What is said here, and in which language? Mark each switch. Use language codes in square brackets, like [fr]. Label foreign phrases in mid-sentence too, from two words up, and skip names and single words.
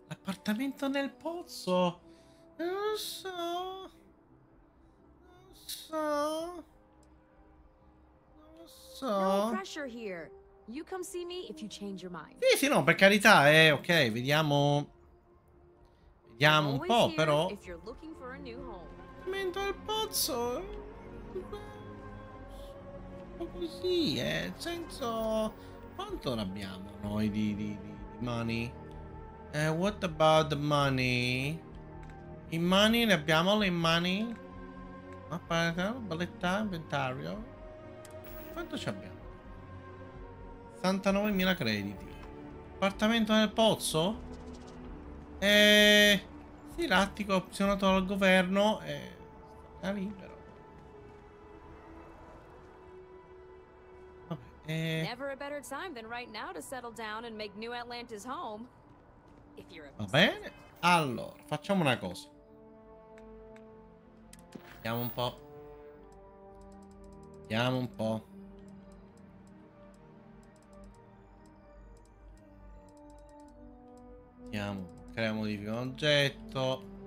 [it] Appartamento nel pozzo. Non lo so. Non lo so. Non lo so. [en] No pressure here. You come see me if you change your mind. [it] Sì, no, per carità, ok, vediamo. Vediamo un po', però. Appartamento nel pozzo. Un po' così, nel senso. Quanto ne abbiamo noi di money? [en] What about the money? [it] I money ne abbiamo le money? Mappa, balletta, inventario. Quanto ci abbiamo? 69.000 crediti. Appartamento nel pozzo? Sì, l'attico opzionato dal governo. Sta libero. Vabbè, [en] Never a better time than right now to settle down and make New Atlantis home. If you're a [it] va bene. Allora, facciamo una cosa. Vediamo un po'. Vediamo un po'. Vediamo. Crea modifica un oggetto.